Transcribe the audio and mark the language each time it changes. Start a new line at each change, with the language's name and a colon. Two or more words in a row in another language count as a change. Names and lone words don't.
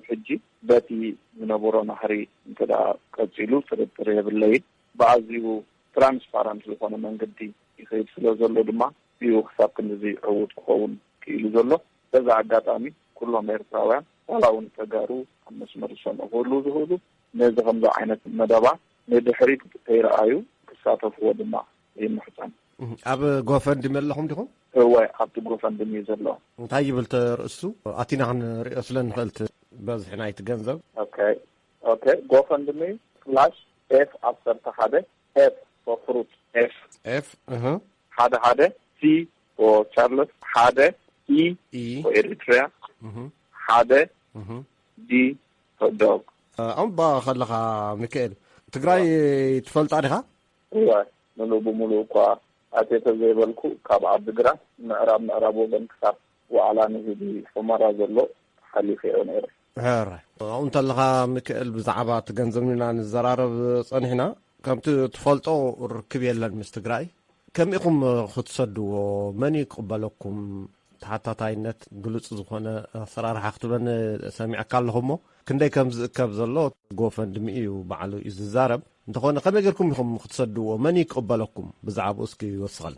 Tigrinya: ሕጂ በቲ ዝነበሮ ናህሪ እንከዳ ቀፂሉ ጥርጥር የብለይን ብኣዝዩ ትራንስፓረንት ዝኾነ መንገዲ ይኸይድ ስለ ዘሎ ድማ እዩ ክሳብ ክንዚ ዕውት ክኸውን ክኢሉ ዘሎ በዛ ኣጋጣሚ ኩሎም ኤርትራውያን ዋላ እውን ተጋሩ ኣብ መስመር ዝሰምዑ ክህሉ ዝኽእሉ ነዚ ከምዚ ዓይነት መደባት ንድሕሪት ከይረኣዩ ክሳተፍዎ ድማ ይምሕፀን ኣብ ጎፈንድሚ ኣለኹም ዲኹም ወይ ኣብቲ ጎፈንድሚ ዘሎ እንታይ ይብል ተርእሱ ኣቲና ክንሪኦ ስለ ንኽእል በዝሒ ናይቲ ገንዘብ
English: ኦኬ ጎፈንድሚ /f after ሓደ f for fruit f ሓደ c for Charles ሓደ e for Eritrea ሓደ d for dog
Tigrinya: ኣምባ ኸለኻ ሚካኤል ትግራይ ትፈልጣ ዲኻ ወይ ሙሉእ ብሙሉእ እኳ ኣቴተ ዘይበልኩ ካብ ዓዲግራት ምዕራብ ወገን ክሳብ ዋዕላ ንህዲ ሑመራ ዘሎ ሓሊፈዮ ነይረ ሕራይ ኣብኡ እንተለኻ ሚካኤል ብዛዕባ እቲ ገንዘብና ንዘራረብ ፀኒሕና ከምቲ ትፈልጦ ርክብ የለን ምስ ትግራይ ከመይ ኢኹም ክትሰድዎ መን ይቅበለኩም ተሓታታይነት ግሉፅ ዝኾነ ኣሰራርሓ ክትብለን ሰሚዕካ ኣለኹሞ ክንደይ ከም ዝእከብ ዘሎ ጎፈንድሚ እዩ ባዕሉ እዩ ዝዛረብ እንተኾነ ከመይ ጌርኩም ኢኹም ክትሰድዎ መን ይቅበለኩም ብዛዕባኡ እስኪ ይወስኸልና